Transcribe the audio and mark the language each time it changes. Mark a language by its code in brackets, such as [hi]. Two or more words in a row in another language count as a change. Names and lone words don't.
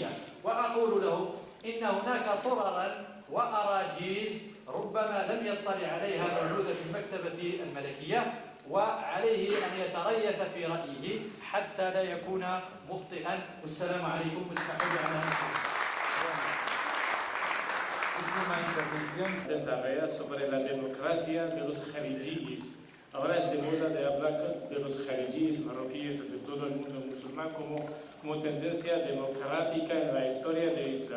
[ar] وأقول له إن هناك طررا وأراجيز ربما لم يطلع عليها موجودة في المكتبة الملكية، وعليه أن يتريث في رأيه حتى لا يكون مخطئا. والسلام عليكم، واسمحوا لي على هذا. [es] Desarrolla sobre la democracia de los jarijis. Ahora es de moda de hablar de los jarijis marroquíes de todo el mundo musulmán como tendencia democrática en la historia del Islam.